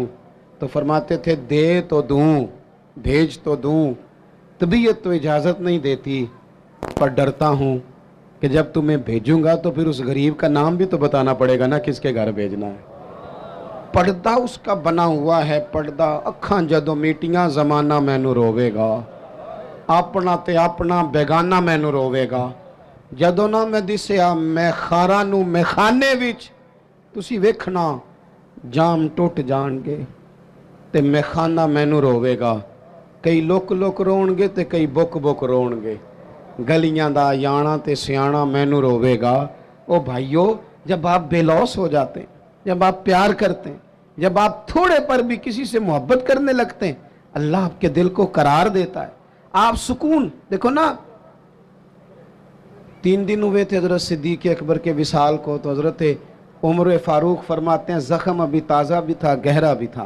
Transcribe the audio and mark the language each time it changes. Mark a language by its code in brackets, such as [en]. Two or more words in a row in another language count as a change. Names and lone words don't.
[ur] تو فرماتے تھے دے تو دوں، بھیج تو دوں، طبیعت تو اجازت نہیں دیتی، پر ڈرتا ہوں کہ جب تمہیں بھیجوں گا تو پھر اس غریب کا نام بھی تو بتانا پڑے گا نا کس کے گھر بھیجنا ہے۔ پردہ اس کا بنا ہوا ہے، [pa] پردہ اکھاں جدوں میٹیاں زمانہ مینوں روے گا، اپنا تے اپنا بیگانہ مینوں روے گا، جدوں نہ میں دسیا میں خاراں نوں میخانے وچ تسی ویکھنا جام ٹوٹ جان گے تے میخانہ مینوں روے گا۔ کئی لک لک رون گے تے کئی بک بک رون گے، گلیاں دا یانا تے سیانا مینوں روے گا۔ [ur] او بھائیو، جب آپ بے لوث ہو جاتے ہیں، جب آپ پیار کرتے ہیں، جب آپ تھوڑے پر بھی کسی سے محبت کرنے لگتے ہیں، اللہ آپ کے دل کو قرار دیتا ہے، آپ سکون۔ دیکھو نا 3 دن ہوئے تھے حضرت صدیق اکبر کے وصال کو، تو حضرت عمر فاروق فرماتے ہیں زخم ابھی تازہ بھی تھا، گہرا بھی تھا۔